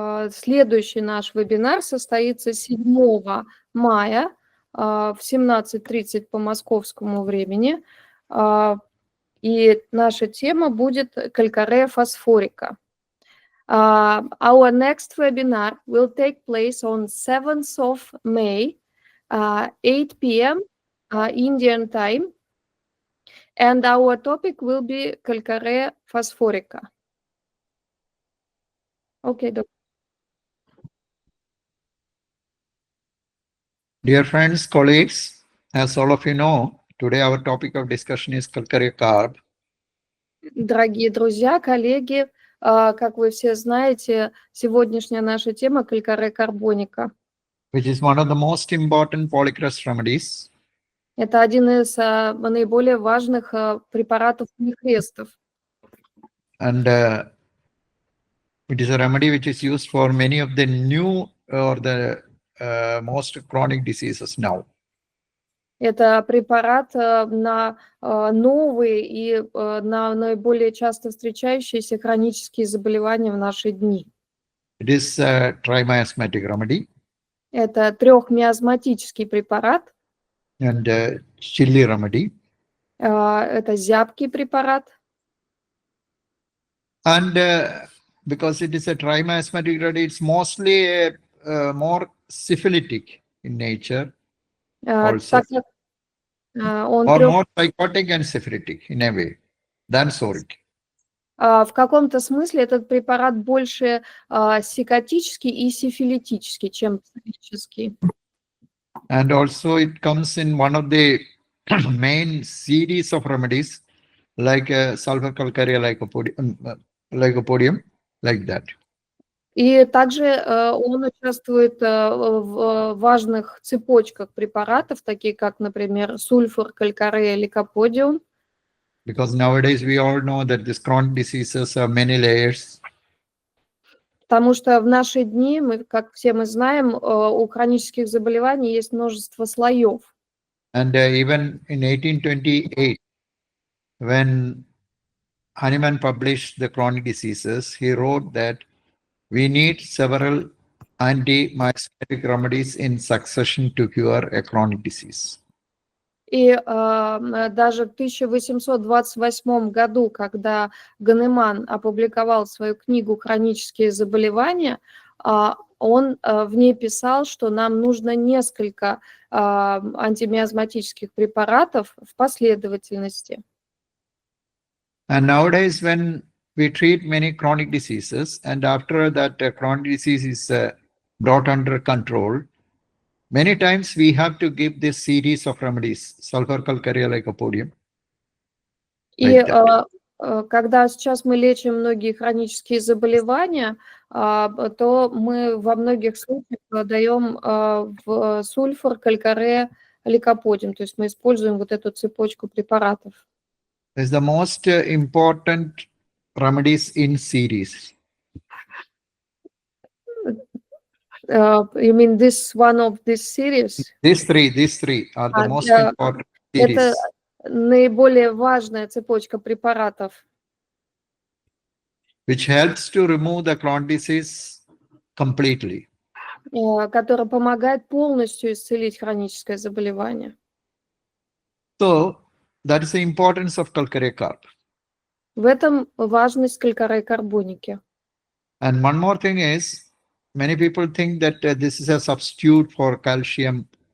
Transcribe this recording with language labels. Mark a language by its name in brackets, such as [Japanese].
[Russian] Следующий наш вебинар состоится 7 мая в 17:30 по московскому времени. И наша тема будет калькарея фосфорика. [English] Our next webinar will take place on 7th of May, 8 p.m. Indian time. And our topic will be калькарея фосфорика. Okay, Doctor. Dear friends, colleagues, as all of you know, today our topic of discussion is Calc carb. [Russian] Дорогие друзья, коллеги, как вы все знаете, сегодняшняя наша тема калькарея карбоника. [English] Which is one of the most important Polychrest remedies. [Russian] Это один из наиболее важных препаратов полихрестов. [English] And it is a remedy which is used for many of the new or the most chronic diseases now. [Russian] Это препарат на новые и на наиболее часто встречающиеся хронические заболевания в наши дни. [English] It is a trimiasmatic remedy. [Russian] Это трехмиазматический препарат. [English] And chilly remedy. [Russian] Это зябкий препарат. [English] And because it is a trimiasmatic remedy, it's mostly more syphilitic in nature. Also. Or more psychotic and syphilitic in a way than soric. [Russian] В каком-то смысле этот препарат больше сикотический и сифилитический, чем психический. [English] And also it comes in one of the main series of remedies like sulfur calcarea lycopodium, like that. [Russian] И также он участвует в важных цепочках препаратов, такие как, например, сульфур, калькарея, лейкоподиум. [English] Because nowadays we all know that these chronic diseases have many layers. [Russian] Потому что в наши дни, как все мы знаем, у хронических заболеваний есть множество слоев. [English] And even in 1828, when Hahnemann published the chronic diseases, he wrote that we need several anti-miasmatic remedies in succession to cure a chronic disease. [Russian] И даже в 1828 году, когда Ганеман опубликовал свою книгу «Хронические заболевания», он в ней писал, что нам нужно несколько антимиазматических препаратов в последовательности. [English] And nowadays, when we treat many chronic diseases, and after that chronic disease is brought under control, many times we have to give this series of remedies, sulfur calcarea lycopodium. [Russian] И когда сейчас мы лечим многие хронические заболевания, то мы во многих случаях даем в сульфур, калькарея, лейкоподиум, то есть мы используем вот эту цепочку препаратов. [English] It's the most important remedies in series. You mean this one of this series? These three are the most important series. [Russian] Это наиболее важная цепочка препаратов. [English] Which helps to remove the chronic disease completely. [Russian] Которая помогает полностью исцелить хроническое заболевание. [English] So, that is the importance of calcarea carb. [Russian] В этом важность калькарея карбоники. [English] And one more thing is, many people think that this is a substitute for calcium.